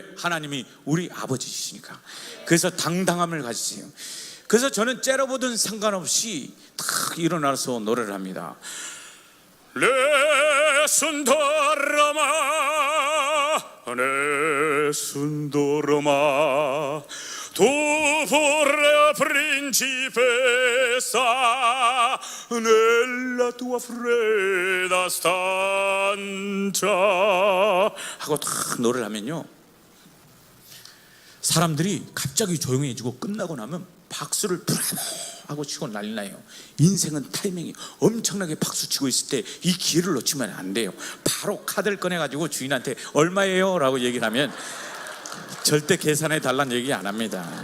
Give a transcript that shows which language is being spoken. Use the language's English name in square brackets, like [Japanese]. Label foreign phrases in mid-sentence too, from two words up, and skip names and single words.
[Korean] 하나님이 우리 아버지시니까. 그래서 당당함을 가지세요. 그래서 저는 째려보든 상관없이 탁 일어나서 노래를 합니다. [Italian] Nessun dorma Nessun dorma Tu vorrei principessa nella tua fredda stanza [Korean] 하고 탁 노래를 하면요, 사람들이 갑자기 조용해지고 끝나고 나면 박수를 브라보 하고 치고 난리 나요. 인생은 타이밍이 엄청나게 박수 치고 있을 때 이 기회를 놓치면 안 돼요. 바로 카드를 꺼내가지고 주인한테 얼마예요? 라고 얘기를 하면 절대 계산해 달라는 얘기 안 합니다.